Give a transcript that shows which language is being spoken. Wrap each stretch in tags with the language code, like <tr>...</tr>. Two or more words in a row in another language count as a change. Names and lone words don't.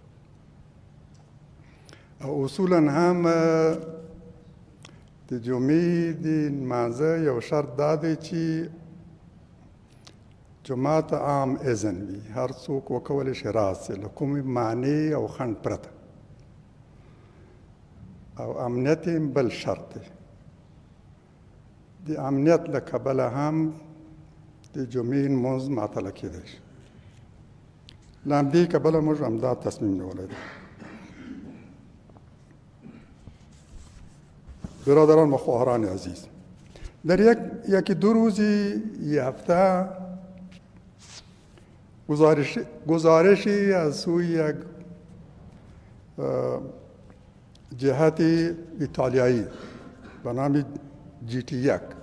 <ps>او اصولا هم د جمعې د لمانځه یو شرط دا دی چې جماعت عام اذن وي، هر څوک وکولی شي راسي له کومې معنی او خنډ پرته. او امنیت بل شرط دی. د امنیت له کبله هم د جمعې لمونځ معطله کېدی شي. له همدې کبله موږ همدا تصمیم نیولی دی.</ps> <fa>برادران و خواهران عزیز، در یکی دو روزی یه هفته گزارشی از سوی یک جهت ایتالیایی به نام GT1</fa>